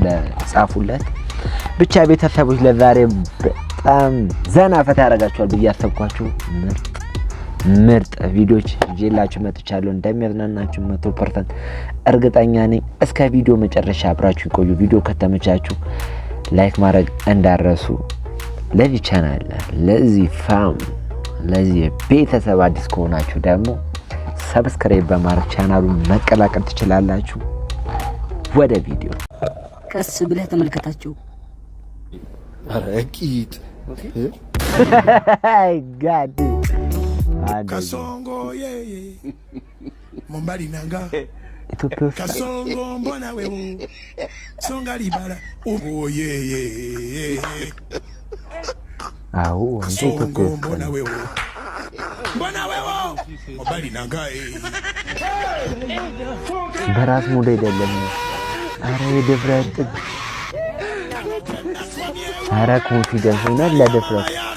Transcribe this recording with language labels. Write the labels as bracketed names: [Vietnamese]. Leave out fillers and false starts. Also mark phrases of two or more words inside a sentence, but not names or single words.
[Amharic] ጻፉለት። ብቻ ቤተሰቦች ለዛሬ በጣም ዘና ፈታ ያደርጋችኋል ብዬ አሰብኳችሁ ምርጥ ቪዲዮዎች ይዤላችሁ መጥቻለሁ። እንደሚያዝናናችሁ 100% እርግጠኛ ነኝ። እስከ ቪዲዮ መጨረሻ አብራችሁ ቆዩ። ቪዲዮ ከተመቻችሁ ላይክ ማድረግ እንዳረሱ። ለዚህ ቻናል ለዚህ ፋም ለዚህ ቤተሰብ አዲስ ከሆናችሁ ደግሞ ሰብስክራይብ በማድረግ ቻናሉን መቀላቀል ትችላላችሁ። ወደ ቪዲዮ ቀስ ብለህ ተመልከታችሁ። አረቂት [English] Oh God [Swahili] Kasongo yeye Mombali nanga [Amharic] ኢትዮጵያ [Swahili] Kasongo mbona wewe Songa libala Ubo yeye [Amharic] አዎ [Swahili] Kasongo mbona wewe Mombali nanga [Amharic] በራስ ሙሉ አይደለም። አረ የድፍረት አረ ኮንፊደንስ ነው ለድፍረት